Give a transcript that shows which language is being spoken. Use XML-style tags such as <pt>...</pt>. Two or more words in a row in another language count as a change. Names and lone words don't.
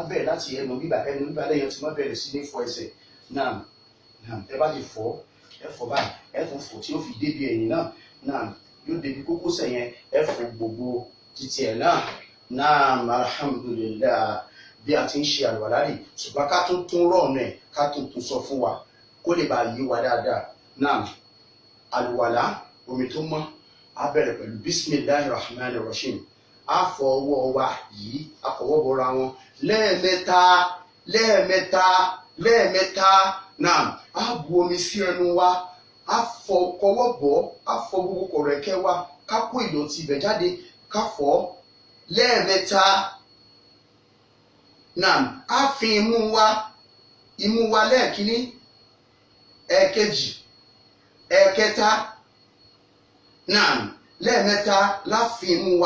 <yo>bẹ̀rẹ̀ láti ẹnu bíbà lẹ́yìn tí wọ́n bẹ̀rẹ̀ sí ní fọ ẹsẹ̀ náà ẹ bá ti fọ̀ ẹ fọ̀ báyìí ẹ tún fọ̀ tí ó fi débi ẹ̀yìn náà yóò débi kókósẹ̀ yẹn ẹ fọ̀ gbogbo títí ẹ̀ náà alhamdulillah bí a ti ń ṣe àlùwàlá rè ṣùgbọ́n ká tún rọ̀ọ̀nù ẹ̀ ká tún sọ fún wa kó lè bá yé wa dáadáa náà àlùwàlá omi tó mọ́ á bẹ̀rẹ̀ pẹ̀lú</yo> <ar>بسم الله الرحمن الرحيم</ar> <yo>á fọ ọwọ́ wa yìí á fọwọ́ bọra wọn lẹ́ẹ̀mẹ́ta náà á bu omi sí ẹnu wa á fọ kọwọ́ bọ̀ á fọ gbogbo kọ̀rẹ̀kẹ́ wa ká kó ìdọ̀tí ibẹ̀ jáde ká fọ̀ lẹ́ẹ̀mẹ́ta náà á fi imú wa lẹ́ẹ̀kíní ẹ̀ẹ̀kejì ẹ̀ẹ̀kẹta náà lẹ́ẹ̀mẹ́ta láfi imú wa</yo>